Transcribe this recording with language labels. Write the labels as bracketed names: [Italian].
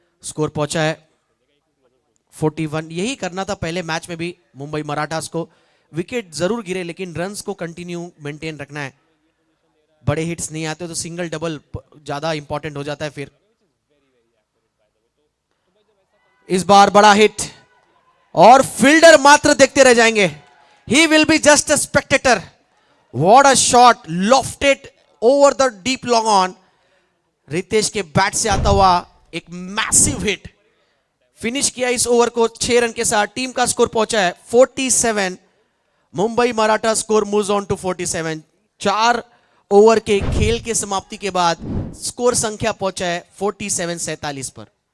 [Hindi] Score पहुंचा है 41. यही करना था पहले मैच में भी मुंबई मराठास को. विकेट जरूर गिरे लेकिन रन्स को कंटिन्यू मेंटेन रखना है. बड़े हिट्स नहीं आते तो सिंगल डबल ज्यादा इंपॉर्टेंट हो जाता है फिर. इस बार बड़ा हिट और फील्डर मात्र देखते रह जाएंगे. [English] He will be just a spectator. What a shot, lofted over the deep long on. [Hindi] Ritesh के बैट से आता हुआ एक मैसिव हिट. फिनिश किया इस ओवर को 6 रन के साथ. टीम का स्कोर पहुंचा है 47. Mumbai Maratha [English] Score moves on to 47. [Hindi] 4 over के खेल के समाप्ति के बाद स्कोर संख्या पहुंचा है 47 पर.